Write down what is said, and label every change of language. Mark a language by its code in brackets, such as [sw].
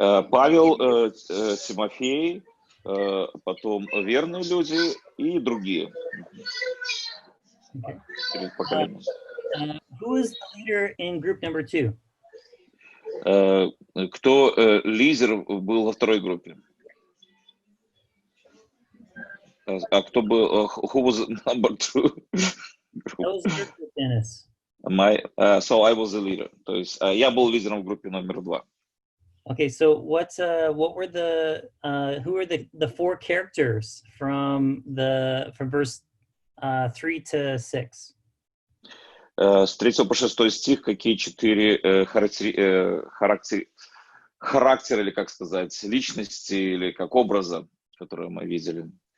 [ru] Павел, Тимофей, потом верные люди и другие. [en] Okay. Who is the leader in group number 2? [ru] Кто лидер был во второй группе? А кто был? [en] Who was number 2? That was your group, Dennis. So I was the leader. [ru] То есть я был лидером в группе номер 2. [en] Okay, so what were who are the 4 characters from verse 3 to 6? [ru] С 3 по 6 стих какие 4 характера, или как сказать, личности, или как образа, которые мы видели.